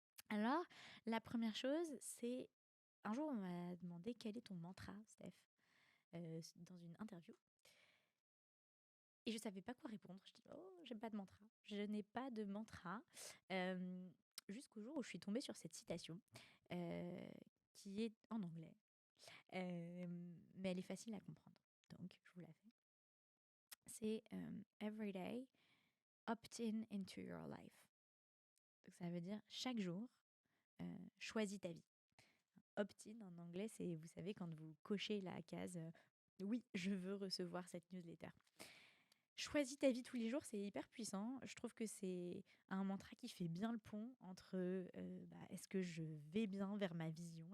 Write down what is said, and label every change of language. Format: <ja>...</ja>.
<fr>Alors, la première chose, c'est un jour, on m'a demandé quel est ton mantra, Steph, dans une interview. Et je savais pas quoi répondre. Je dis, oh, j'ai pas de mantra. Je n'ai pas de mantra. Euh, Jusqu'au jour où je suis tombée sur cette citation euh, qui est en anglais. Mais elle est facile à comprendre. Donc, je vous la fais. C'est</fr> <en>Every day, opt in into your life.</en> <fr>Donc, ça veut dire chaque jour, choisis ta vie. Opt-in en anglais, c'est, vous savez, quand vous cochez la case oui, je veux recevoir cette newsletter. Choisis ta vie tous les jours, c'est hyper puissant. Je trouve que c'est un mantra qui fait bien le pont entre est-ce que je vais bien vers ma vision?</fr>